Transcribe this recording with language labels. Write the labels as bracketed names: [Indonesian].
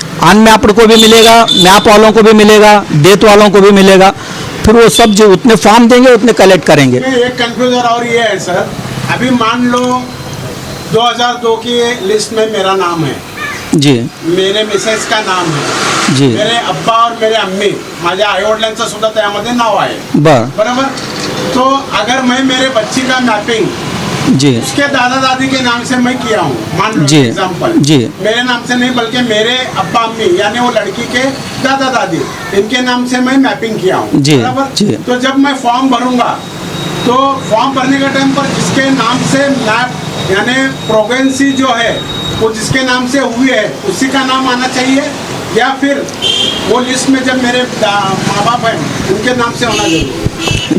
[Hindi] Unmapped को भी मिलेगा, मैप वालों को भी मिलेगा, डेथ वालों को भी मिलेगा। फिर वो सब जो उतने फॉर्म देंगे उतने कलेक्ट करेंगे। एक कंफ्यूजन और ये है सर, अभी मान लो 2002 की लिस्ट में मेरा नाम है जी, मेरे मिसेस का नाम है जी, मेरे अब्बा और मेरे अम्मी [Marathi] माझ्या आई वडिलांचं सुद्धा त्यामध्ये नाव आहे बरोबर। [Hindi] तो अगर मैं मेरे बच्ची का मैपिंग जी उसके दादा दादी के नाम से मैं किया हूँ, मान लो जी, एग्जाम्पल जी, मेरे नाम से नहीं बल्कि मेरे अब्बा अम्मी यानी वो लड़की के दादा दादी इनके नाम से मैं मैपिंग किया हूँ जी, बराबर जी। तो जब मैं फॉर्म भरूंगा तो फॉर्म भरने के टाइम पर जिसके नाम से मैप यानी प्रोगेंसी जो है वो जिसके नाम से हुई है उसी का नाम आना चाहिए, या फिर वो लिस्ट में जब मेरे माँ बाप हैं उनके नाम से होना जरूरी है?